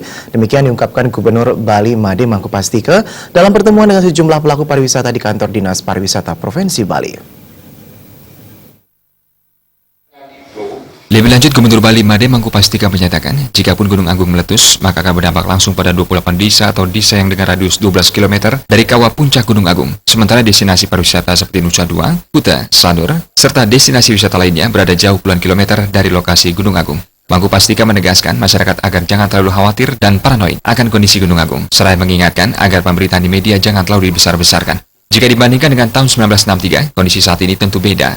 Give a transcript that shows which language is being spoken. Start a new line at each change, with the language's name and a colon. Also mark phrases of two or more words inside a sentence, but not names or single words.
Indonesian: Demikian diungkapkan Gubernur Bali Made Mangkupastike dalam pertemuan dengan sejumlah pelaku pariwisata di kantor Dinas Pariwisata Provinsi Bali. Lebih lanjut, Gubernur Bali Made Mangkupastike menyatakan, jikapun Gunung Agung meletus, maka akan berdampak langsung pada 28 desa atau desa yang dengan radius 12 km dari kawah puncak Gunung Agung. Sementara destinasi pariwisata seperti Nusa Dua, Kuta, Sanur, serta destinasi wisata lainnya berada jauh puluhan kilometer dari lokasi Gunung Agung. Mangkupastike menegaskan masyarakat agar jangan terlalu khawatir dan paranoid akan kondisi Gunung Agung, seraya mengingatkan agar pemberitaan di media jangan terlalu dibesar-besarkan. Jika dibandingkan dengan tahun 1963, kondisi saat ini tentu beda.